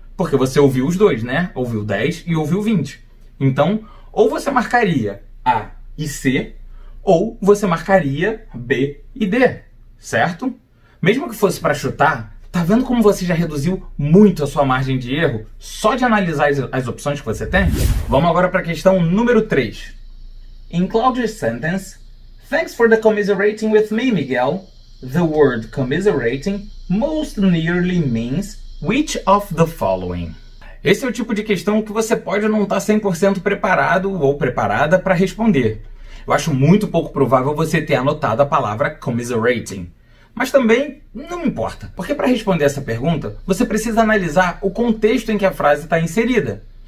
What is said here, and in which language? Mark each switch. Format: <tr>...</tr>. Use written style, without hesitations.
<pt>Porque você ouviu os dois, né? Ouviu 10 e ouviu 20. Então, ou você marcaria A e C, ou você marcaria B e D, certo? Mesmo que fosse para chutar, tá vendo como você já reduziu muito a sua margem de erro só de analisar as opções que você tem? Vamos agora para a questão número 3.</pt> <en>In Claudia's sentence, thanks for the commiserating with me, Miguel. The word commiserating most nearly means Which of the following?</en> <pt>Esse é o tipo de questão que você pode não estar 100% preparado ou preparada para responder. Eu acho muito pouco provável você ter anotado a palavra commiserating. Mas também não importa, porque para responder essa pergunta, você precisa analisar o contexto em que a frase está inserida.</pt>